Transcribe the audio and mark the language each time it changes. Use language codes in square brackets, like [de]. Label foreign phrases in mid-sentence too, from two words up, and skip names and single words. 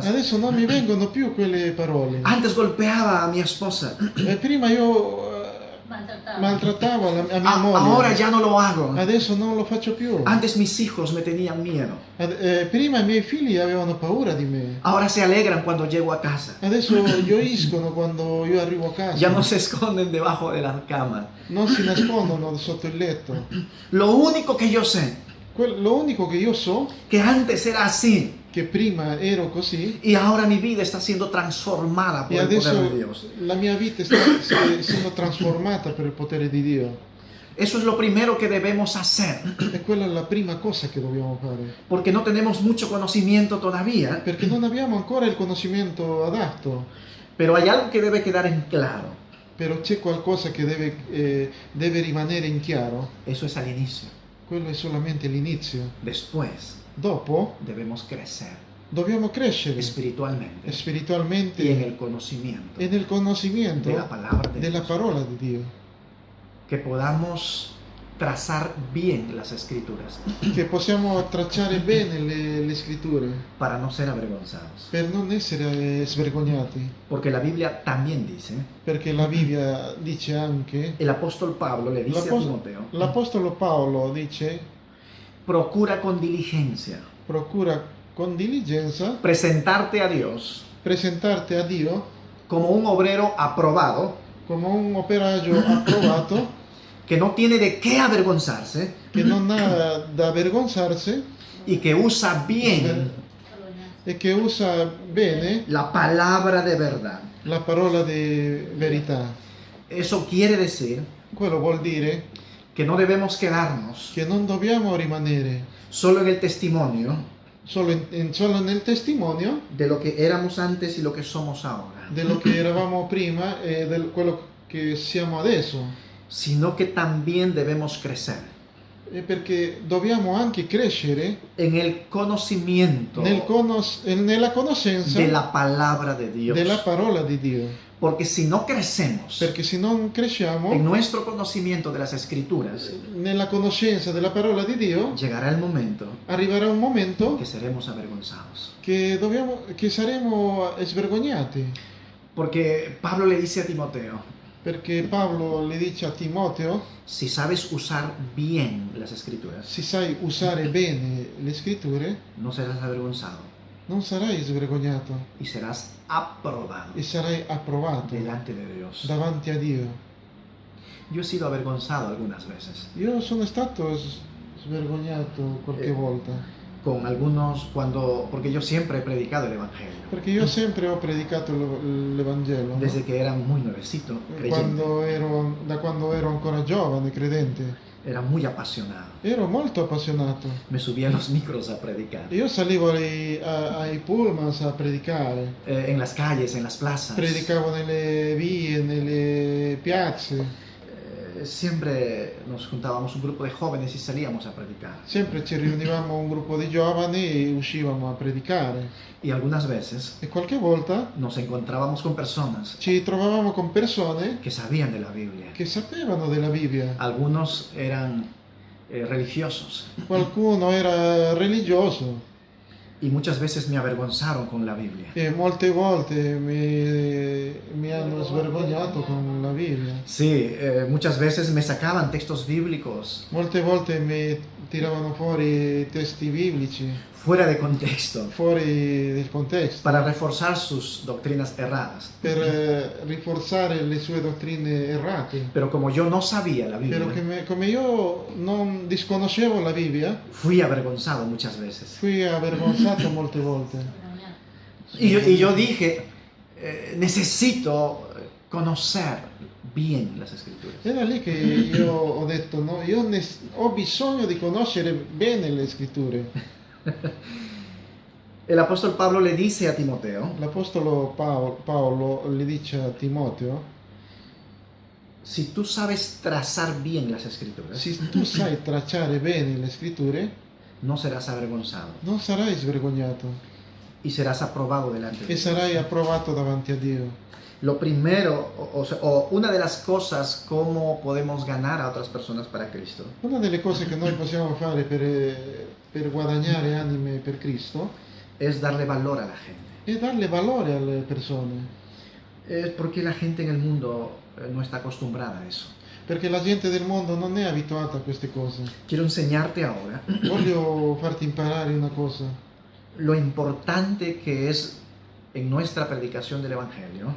[it] adesso non mi vengono più quelle parole. [es] Antes golpeaba a mi esposa, [it] Prima io maltrattavo a mia moglie, [es] ahora ya no lo hago. [it] adesso non lo faccio più. [es] Antes mis hijos me tenían miedo, [it] Prima i miei figli avevano paura di me, [es] ahora se alegran cuando llego a casa. [it] adesso gioiscono quando io arrivo a casa, [es] Ya no se esconden debajo de la cama. [it] non si nascondono sotto il letto. [es] Lo único que yo sé, [it] Lo unico che io so [es] que antes era así [it] che prima ero così [es] y ahora mi vida está siendo transformada por [it] e [es] el poder de [it] adesso [es] Dios. [it] la mia vita sta essendo trasformata per il potere di Dio. [es] Eso es lo primero que debemos hacer, [it] E quella è la prima cosa che dobbiamo fare, [es] porque no tenemos mucho conocimiento todavía, [it] perché non abbiamo ancora il conoscimento adatto, [es] pero hay algo que debe quedar en claro. [it] però c'è qualcosa che deve rimanere in chiaro. [es] Eso es al inicio. [it] Quello è solamente l'inizio. [es] Después [it] Dopo [es] debemos crecer [it] dobbiamo crescere [es] espiritualmente [it] spiritualmente [es] y en el conocimiento [it] e nel conoscimento [es] de la palabra de [it] della [es] Dios. [it] parola di Dio, [es] Que podamos trazar bien las escrituras [it] che possiamo tracciare bene le scritture [es] para no ser avergonzados. [it] per non essere svergognati, [es] Porque la Biblia también dice, [it] perché la Bibbia dice anche, [es] el apóstol Pablo le dice a Timoteo, [it] l'Apostolo Paolo dice: [es] procura con diligencia [it] procura con diligenza [es] presentarte a Dios [it] presentarti a Dio [es] como un obrero aprobado, [it] come un operaio approvato, [es] que no tiene de qué avergonzarse [it] che non ha da avergonzarsi [es] y que usa bien [it] e che usa bene [es] la palabra de verdad. [it] la parola di verità. [es] Eso quiere decir [it] Quello vuol dire [es] que no debemos quedarnos [it] che non dobbiamo rimanere [es] solo en el testimonio [it] solo nel testimonio [es] de lo que éramos antes y lo que somos ahora, [it] dello che eravamo prima e di quello che siamo adesso, [es] sino que también debemos crecer [it] perché dobbiamo anche crescere [es] en el conocimiento [it] nella conoscenza [es] de la palabra de Dios. [it] della parola di Dio. [es] Porque si no crecemos [it] Perché se non cresciamo [es] en nuestro conocimiento de las Escrituras, [it] nella conoscenza della parola di Dio, [es] llegará el momento [it] arriverà un momento [es] que seremos avergonzados. [it] che saremo svergognati. [es] Porque Pablo le dice a Timoteo, [it] Perché Paolo le dice a Timoteo, [es] si sabes usar bien las Escrituras, [it] se sai usare bene le scritture, [es] no serás avergonzado [it] non sarai svergognato [es] y serás aprobado [it] e sarai approvato [es] delante de Dios. [it] davanti a Dio. [es] Yo he sido avergonzado algunas veces [it] Io sono stato svergognato qualche volta, [es] con algunos porque yo siempre he predicado el Evangelio [it] perché io sempre ho predicato l'Evangelo, [es] no? desde que era muy nuevecito, creyente. [it] Da quando ero ancora giovane, credente. [es] Era muy apasionado. [it] Ero molto appassionato. [es] Me subía a los micros a predicar. [it] Io salivo ai pullmans a predicare, [es] En las calles, en las plazas. [it] predicavo nelle vie, nelle piazze. [es] Siempre nos juntábamos un grupo de jóvenes y salíamos a predicar. [it] Sempre ci riunivamo un gruppo di giovani e uscivamo a predicare. [es] Y algunas veces [it] E qualche volta [es] nos encontrábamos con personas [it] ci trovavamo con persone [es] que sabían de la Biblia. [it] che sapevano della Bibbia. [es] Algunos eran religiosos [it] Qualcuno era religioso [es] y muchas veces me avergonzaron con la Biblia. [it] e molte volte mi hanno svergognato con la Bibbia. [es] Sí, muchas veces me sacaban textos bíblicos [it] Molte volte mi tiravano fuori testi biblici, [es] fuera de contexto [it] fuori del contesto, [es] para reforzar sus doctrinas erradas. [it] per rinforzare le sue dottrine errate. [es] Pero como yo no sabía la [it] Però [es] Biblia, [it] come io non disconoscevo la Bibbia, [es] fui avergonzado muchas veces. [it] fui avergonzato molte volte. [es] Y yo dije, necesito conocer bien las Escrituras. [it] Era lì che io ho detto, no, ho bisogno di conoscere bene le scritture. [es] El apóstol Pablo le dice a Timoteo, [it] L'apostolo Paolo le dice a Timoteo, [es] si tú sabes trazar bien las Escrituras, [it] se tu sai tracciare bene le scritture, [es] no serás avergonzado [it] non sarai svergognato [es] y serás aprobado delante de [it] e [es] Dios. [it] sarai approvato davanti a Dio. [es] Lo primero, o una de las cosas, cómo podemos ganar a otras personas para Cristo, [it] Una delle cose che noi possiamo fare per guadagnare anime per Cristo [es] es darle valor a la gente. [it] è darle valore alle persone, [es] Es porque la gente en el mundo no está acostumbrada a eso. [it] perché la gente del mondo non è abituata a queste cose. [es] Quiero enseñarte ahora [it] Voglio farti imparare una cosa, [es] lo importante que es en nuestra predicación del Evangelio